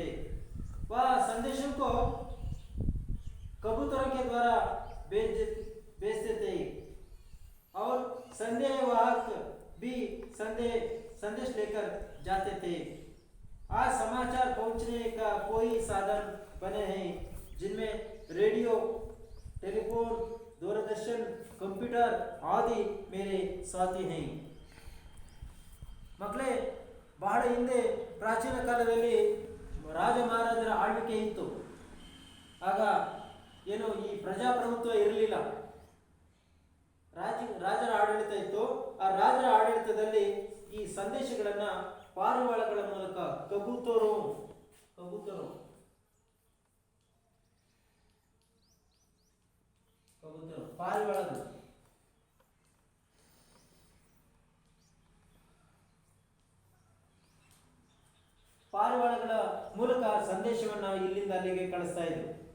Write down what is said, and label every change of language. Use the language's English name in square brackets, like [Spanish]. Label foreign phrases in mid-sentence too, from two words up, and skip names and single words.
[Hindi] वह संदेशों को कबूतरों के द्वारा भेजते थे और संदेशवाहक भी संदेश लेकर जाते थे. आज समाचार पहुंचने का कोई साधन बने हैं जिनमें रेडियो, टेलीफोन, दूरदर्शन, कंप्यूटर आदि मेरे साथी हैं. [Kannada] ಮಕ್ಕಳೇ, ಬಹಳ ಹಿಂದೆ ಪ್ರಾಚೀನ ಕಾಲದಲ್ಲಿ ರಾಜ ಮಹಾರಾಜರ ಆಳ್ವಿಕೆ ಇತ್ತು. ಆಗ ಏನು ಈ ಪ್ರಜಾಪ್ರಭುತ್ವ ಇರಲಿಲ್ಲ, ರಾಜರ ಆಡಳಿತ ಇತ್ತು. ಆ ರಾಜರ ಆಡಳಿತದಲ್ಲಿ ಈ ಸಂದೇಶಗಳನ್ನ ಪಾರಿವಾಳಗಳ ಮೂಲಕ ಕಬೂತರು ಪಾರಿವಾಳಗಳ ಮೂಲಕ ಸಂದೇಶವನ್ನ ಇಲ್ಲಿಂದ ಅಲ್ಲಿಗೆ ಕಳಿಸ್ತಾ ಇದ್ರು.